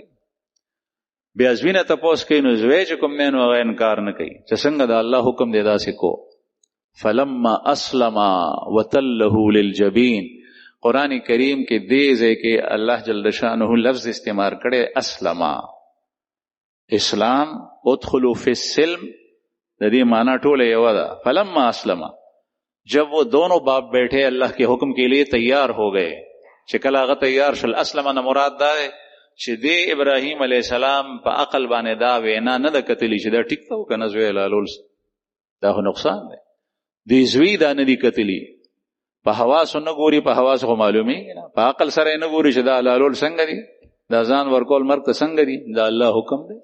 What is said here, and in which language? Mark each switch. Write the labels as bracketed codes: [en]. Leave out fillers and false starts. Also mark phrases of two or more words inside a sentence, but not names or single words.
[ps] بیا زوینه تپوس کوي نو زوی چې کوم نه نو هغه انکار نه کوي چې څنګه د الله حکم دی داسې کو. [ar] فلما اسلم وتله للجبین [ps] قرآن کریم کې دې ځای کې الله جل شانه لفظ استعمال کړي اسلم اسلام [ar] ادخلوا فی السلم [ps] د دې معنی ټوله یو ده. [ar] فلما اسلم [ur] جب وہ دونوں باپ بیٹھے اللہ کے حکم کے لیے تیار ہو گئے [ps] چې کله هغه تیار شل اسلم نه مراد ده چې دی ابراهیم علیه السلام په عقل باندې دا وینا نه د کتلی چې دا ټیک ته کنه زوی لالول دا خو نقصان دی. دی زوی دا نه دی کتلی په حواس نه ګوري په حواس خو معلومي نه په عقل سره نه ګوري چې دا لالول څنګه دی دا ځان ورکول مرګ ته څنګه دی دا الله حکم دی.